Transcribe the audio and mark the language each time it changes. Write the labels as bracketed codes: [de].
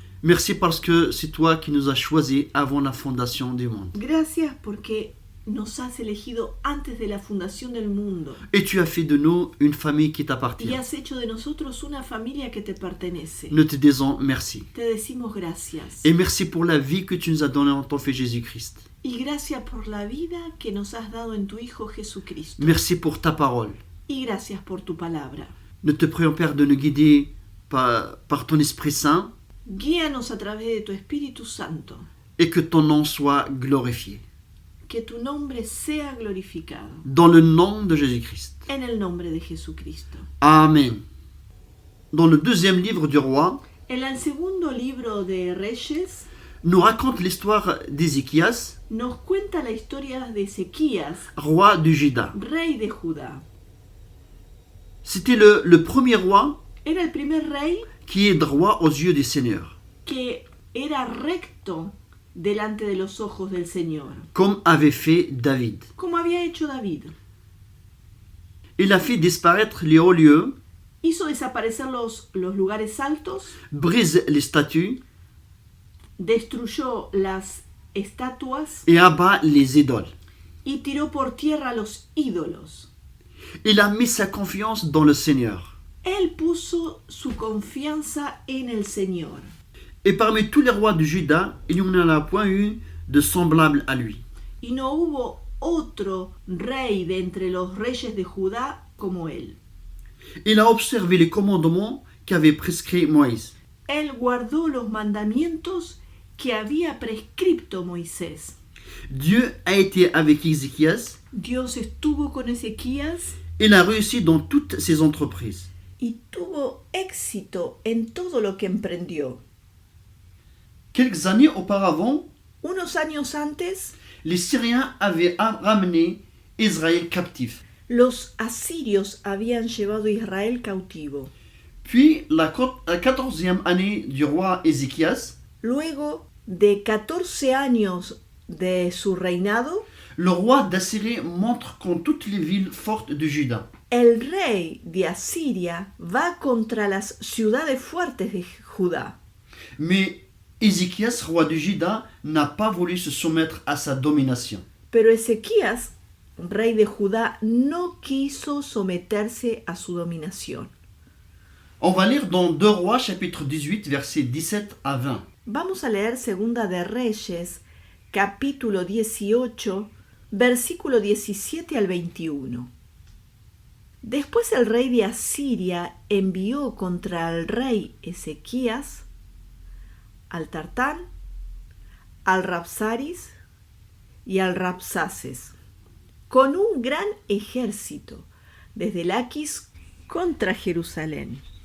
[fr] Merci parce que c'est toi qui nous as choisis avant la fondation du monde. [es] Gracias porque nos has elegido antes de la fundación del mundo [fr] Et tu as fait de nous une famille qui t'appartient. [es] y has hecho de nosotros una familia que te pertenece. [fr] Nous te disons merci. [es] Te decimos gracias. [fr] Et merci pour la vie que tu nous as donnée en ton Fils Jésus-Christ. [es] Y gracias por la vida que nos has dado en tu Hijo Jesucristo. [fr] Merci pour ta parole. [es] Y gracias por tu palabra. [fr] Nous te prions, Père, de nous guider par ton Esprit Saint [es] Guíanos a través de tu Espíritu Santo. [fr] et que ton nom soit glorifié. [es] Que tu nombre sea glorificado. [fr] Dans le nom de Jésus-Christ. [es] En el nombre de Jesucristo. [fr] Amen. Dans le deuxième livre du roi, [es] En el segundo libro de Reyes [fr] nous raconte l'histoire d'Ézéchias, [es] nos cuenta la historia de Ezequías, [fr] roi du Juda. [es] rey de Judá. [fr] C'était le premier roi [es] Era el primer rey [fr] qui est droit aux yeux du Seigneur, [es] que era recto delante de los ojos del Señor, [fr] comme avait fait David. [es] como había hecho David. [fr] Il a fait disparaître les hauts lieux, [es] Hizo desaparecer los lugares altos, [fr] brise les statues [es] destruyó las estatuas [fr] et abat les idoles. [es] y tiró por tierra los ídolos. [fr] Il a mis sa confiance dans le Seigneur. [es] Él puso su confianza en el Señor. [fr] Et parmi tous les rois du Juda, il n'y en a point eu de semblable à lui. [es] Y no hubo otro rey de entre los reyes de Judá como él. [fr] Il a observé les commandements qu'avait prescrits Moïse. [es] Él guardó los mandamientos que había prescripto Moisés. [fr] Dieu a été avec Ézéchias. [es] Dios estuvo con Ezequías [fr] Il a réussi dans toutes ses entreprises. [es] y tuvo éxito en todo lo que emprendió. [fr] Quelques années auparavant, [es] Unos años antes, [fr] les Syriens avaient ramené Israël captif. [es] los asirios habían llevado a Israel cautivo. [fr] Puis, la 14e année du roi Ézéchias, [es] Luego de 14 años de su reinado, [fr] le roi d'Assyrie montre contre toutes les villes fortes de Juda. [es] el rey de Asiria va contra las ciudades fuertes de Judá. [fr] Mais Ézéchias, roi de Juda, n'a pas voulu se soumettre à sa domination. [es] Pero Ezequías, rey de Judá, no quiso someterse a su dominación. [fr] On va lire dans 2 Rois, chapitre 18, versets 17 à 20. [es] Vamos a leer Segunda de Reyes, capítulo 18, versículo 17 al 21. Después el rey de Asiria envió contra el rey Ezequías al Tartán, al Rabsaris y al Rabsaces, con un gran ejército desde Laquis contra Jerusalén.